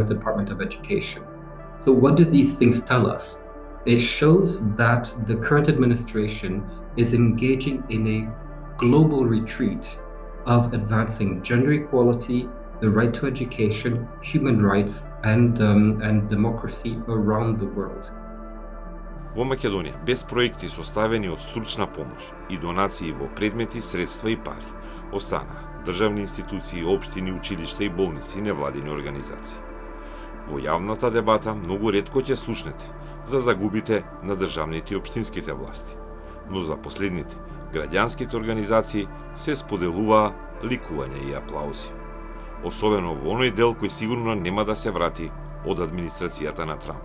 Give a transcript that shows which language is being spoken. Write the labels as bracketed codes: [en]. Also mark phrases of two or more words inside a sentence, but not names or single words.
[en] Department of Education. So what do these things tell us? It shows that the current administration is engaging in a global retreat of advancing gender equality, the right to education, human rights, and democracy around the world. [mk] Во Македонија, без проекти составени од стручна помош и донации во предмети, средства и пари, останаа државни институции, општини, училишта и болници и невладини организации. Во јавната дебата многу ретко ќе слушнете за загубите на државните и општинските власти, но за последните граѓанските организации се споделуваа ликување и аплаузи, особено во оној дел кој сигурно нема да се врати од администрацијата на Трамп.